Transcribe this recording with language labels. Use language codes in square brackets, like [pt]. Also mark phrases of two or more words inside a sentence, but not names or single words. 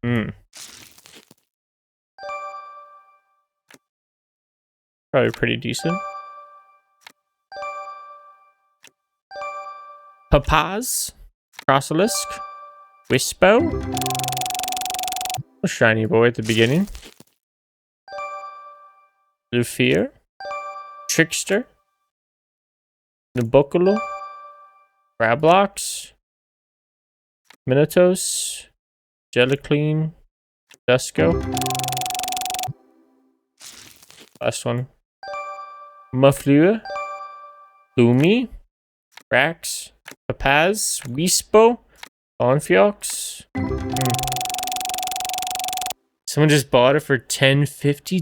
[en] Probably pretty decent. Papaz, Crosolisk, Wispo, a shiny boy at the beginning. Lufir, Trickster, Nabokolo, Grablox, Minotos, Jelliclean, Dusko. Last one. Muffleur, Lumi, Rax, Papaz, Wispo, Onfiox. Someone just bought it for $10.50.